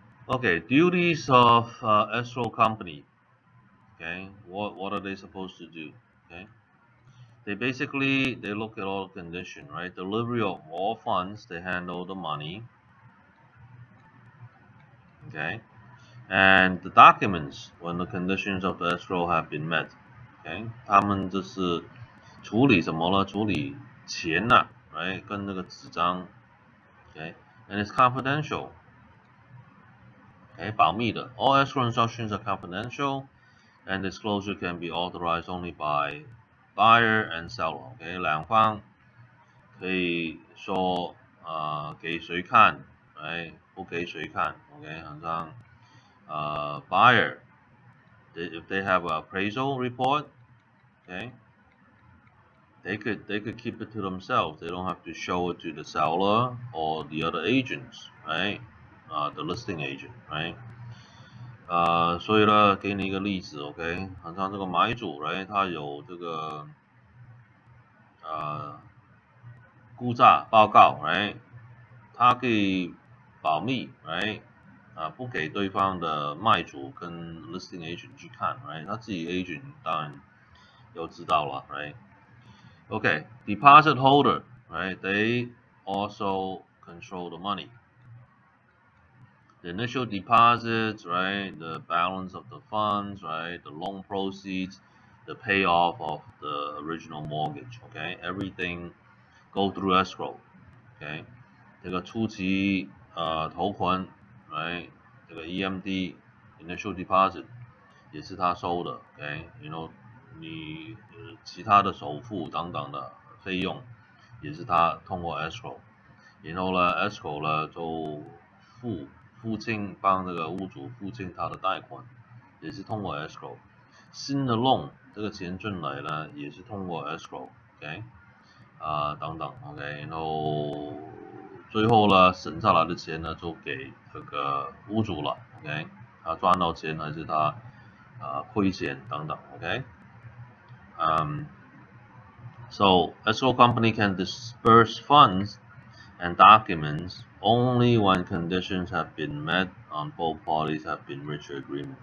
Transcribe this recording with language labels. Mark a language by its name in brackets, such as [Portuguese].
[English] Okay, duties of escrow company. Okay, what are they supposed to do? Okay, they look at all condition, right? Delivery of all funds, they handle the money. Okay, and the documents when the conditions of the escrow have been met. [Chinese] Okay， 他们就是处理什么呢？处理钱呐、right？ 跟那个纸张。 [English] Okay，and it's confidential. Okay， [Chinese] 保密的。 [English] All escrow instructions are confidential, and disclosure can be authorized only by buyer and seller. [Chinese] OK， 两方可以说给谁看，不给谁看。 [English] OK， [Chinese] 好像 [English] buyer if they have an appraisal report, okay, they could keep it to themselves. They don't have to show it to the seller or the other agents, right? The listing agent, right? [Chinese] 所以呢，给你一个例子 ，OK， 好像这个买主，right， 他有这个估价报告 ，right， 他可以保密 ，right， 不给对方的卖主跟 listing agent 去看 ，right， 他自己 agent 当然都知道了 ，right。 [English] Okay, deposit holder, right? They also control the money. The initial deposits, right? The balance of the funds, right? The loan proceeds, the payoff of the original mortgage, okay? Everything go through escrow, okay? [Chinese] 这个初期头款 ，right？这个 EMD initial deposit 也是他收的 ，OK？ [English] You know， [Chinese] 你其他的首付等等的费用也是他通过 escrow， 然后呢 escrow 呢就付清帮这个屋主付清他的贷款，也是通过 escrow。新的 loan 这个钱进来呢也是通过 escrow，OK？等等 ，OK？然后最后呢省下来的钱呢就给这个屋主了 ，OK？他赚到钱还是他亏钱等等 [English] ，OK？So escrow company can disperse funds and documents only when conditions have been met on both parties have been reached agreement.